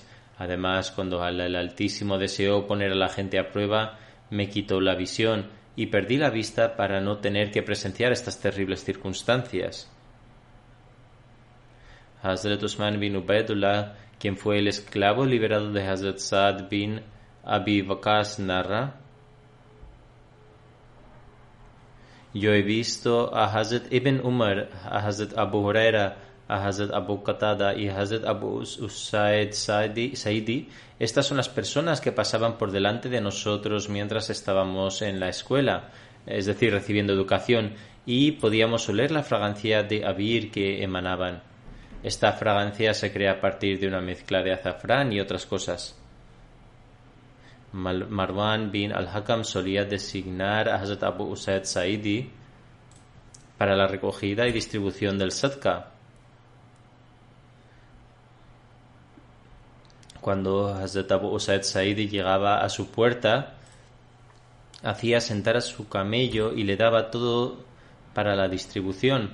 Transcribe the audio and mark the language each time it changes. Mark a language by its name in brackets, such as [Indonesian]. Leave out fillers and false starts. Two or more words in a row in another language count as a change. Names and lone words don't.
[Spanish] Además, cuando Allah el Altísimo deseó poner a la gente a prueba, me quitó la visión y perdí la vista para no tener que presenciar estas terribles circunstancias. Hazrat Usman bin Ubaidullah, quien fue el esclavo liberado de Hazrat Saad bin Abi Waqas, narra: yo he visto a Hazrat Ibn Umar, a Hazrat Abu Huraira, a Hazrat Abu Qatada y a Hazrat Abu Usaid Saidi. Estas son las personas que pasaban por delante de nosotros mientras estábamos en la escuela, es decir, recibiendo educación, y podíamos oler la fragancia de abir que emanaban. Esta fragancia se crea a partir de una mezcla de azafrán y otras cosas. Marwan bin al-Hakam solía designar a Hazrat Abu Usaid Saidi para la recogida y distribución del sadqa. Cuando Hazrat Abu Usaid Saidi llegaba a su puerta, hacía sentar a su camello y le daba todo para la distribución.